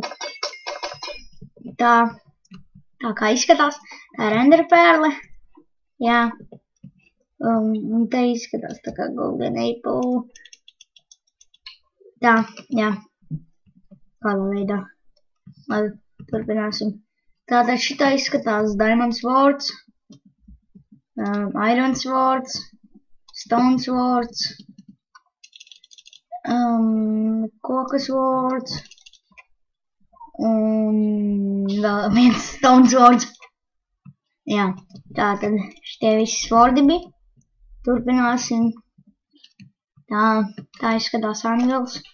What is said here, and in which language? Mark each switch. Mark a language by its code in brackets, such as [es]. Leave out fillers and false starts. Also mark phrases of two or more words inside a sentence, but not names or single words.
[lv] Tā kā izskatās, tā ir enderperle. Jā. Un te izskatās tā kā [en] golden apple. [lv] Tā, jā. Kādā veidā. Labi, turpināsim. Tātad šitā izskatās [en] diamond swords, iron swords, stone swords, [lv] koka swords, un vēl viens [en] stone swords. [lv] Jā, tātad šitie visi swordi bija. Turpināsim. Tā izskatās angels.